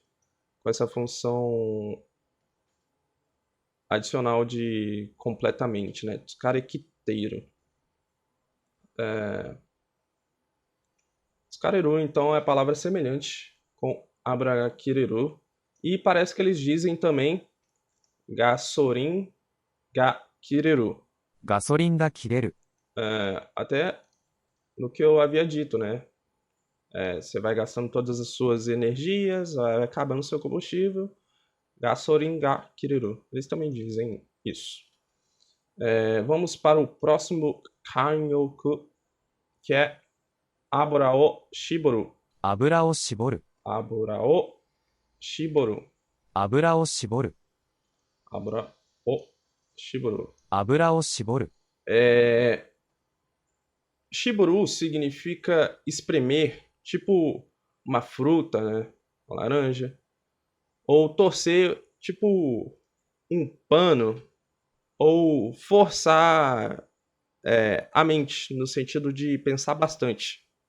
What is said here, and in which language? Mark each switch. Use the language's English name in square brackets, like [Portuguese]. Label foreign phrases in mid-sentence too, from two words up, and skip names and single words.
[Portuguese] Com essa função adicional de completamente, né? Tsukarekiteru. Tsukareru, então, é palavra semelhante com abra-kireru. E parece que eles dizem também [Japanese] ガソリンが切れる. ガソリンが切れる。 [Portuguese] Até no que eu havia dito, né? Você vai gastando todas as suas energias, vai acabando seu combustível. [Japanese] ガソリンが切れる. [Portuguese] Eles também dizem isso. Vamos para o próximo kanyoku, que é [Japanese] 油を絞る. 油を絞る。油を絞る. 油を絞る。油を絞る. 油を絞る。 [Portuguese] Shiboru significa espremer, tipo uma fruta, né? Uma laranja. Ou torcer, tipo um pano. Ou forçar a mente, no sentido de pensar bastante.